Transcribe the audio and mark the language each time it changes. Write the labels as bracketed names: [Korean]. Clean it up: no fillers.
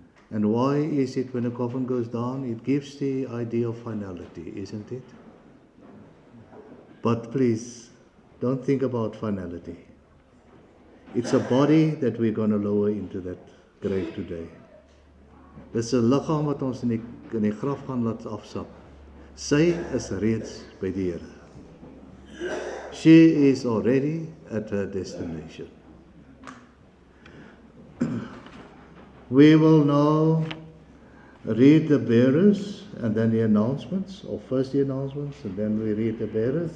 [English] And why is it when the coffin goes down? It gives the idea of finality, isn't it? But please, don't think about finality. It's a body that we're going to lower into that grave today. [Afrikaans] Dis 'n liggaam wat ons in die graf gaan laat afsap. Sy is reeds by die Here. [English] She is already at her destination. We will now read the bearers and then the announcements, or first the announcements and then we read the bearers.